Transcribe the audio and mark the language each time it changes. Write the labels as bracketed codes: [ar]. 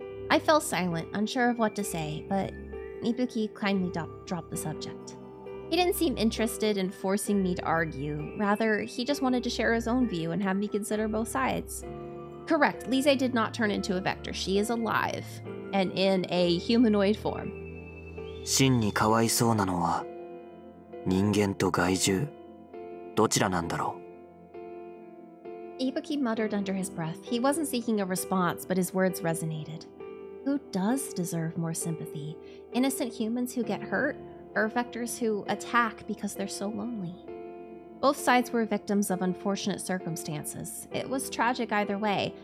[en] I fell silent, unsure of what to say, but Ibuki kindly dropped the subject. He didn't seem interested in forcing me to argue. Rather, he just wanted to share his own view and have me consider both sides. Correct, Lise did not turn into a Vector. She is alive, and in a humanoid form. [ja] 真にかわいそうなのは人間と害獣どちらなんだろう。 [en] Ibuki muttered under his breath. He wasn't seeking a response, but his words resonated. Who does deserve more sympathy? Innocent humans who get hurt, or Vectors who attack because they're so lonely? Both sides were victims of unfortunate circumstances. It was tragic either way.